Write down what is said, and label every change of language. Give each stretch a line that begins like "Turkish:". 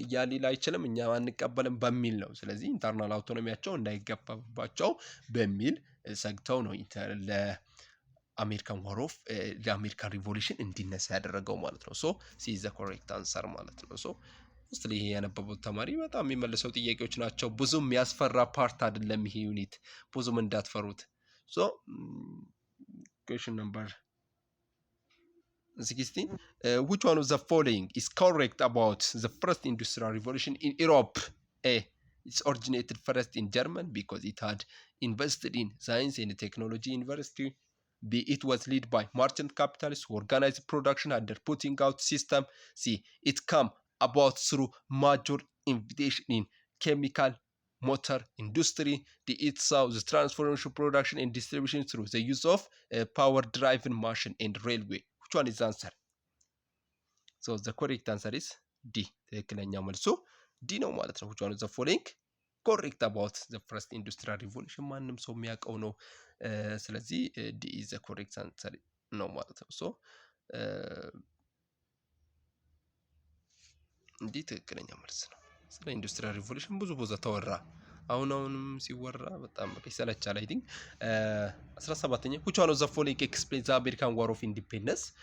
Amharic: ሊል አይችልም፣ እኛ አንቀበልም በሚል ነው። ስለዚህ ኢንተርናል አውቶኖሚያቸው እንዳይገባባቸው በሚል ሰግተው ነው ለአሜሪካን ዋር ኦፍ ለአሜሪካን ሪቮሉሽን እንዲነሳ ያደረገው ማለት ነው።
English: ሶ ሲ ኢዝ ዘ ኮሬክት አንሰር
Amharic: ማለት ነው። ሶ እስቲ ይሄ ያነበቡት ተማሪ በጣም የሚመልሰው ጥያቄዎች ናቸው። ብዙም የሚያስፈራ ፓርት አይደለም ይሄ ዩኒት፣ ብዙም እንዳትፈሩት። ሶ
English: question number 16 which one of the following is correct about the first industrial revolution in Europe? A. It's originated first in Germany because it had invested in science and technology university. B. It was led by merchant capitalists who organized production under putting out system. C. It came about through major innovation in chemical motor industry. It saw the transformation production and distribution through the use of power driven machine and railway. Which one is the answer? So the correct answer is D.
Amharic: ትክክለኛ መልሱ ዲ ነው ማለት ነው።
English: which one is the following correct about the first industrial revolution?
Amharic: ማንም ሰው የሚያውቀው ነው። ስለዚህ
English: D is the correct answer
Amharic: ነው ማለት ነው። ሶ ዲ ትክክለኛ መልስ ነው። ስለ ኢንዱስትሪያል ሪቮሉሽን ብዙ ቦታ ተወራ። አሁንም ሲወራ በጣም ይሰለቻል።
English: አይ ቲንክ
Amharic: 17ኛ
English: which one of the following explains the American War of Independence?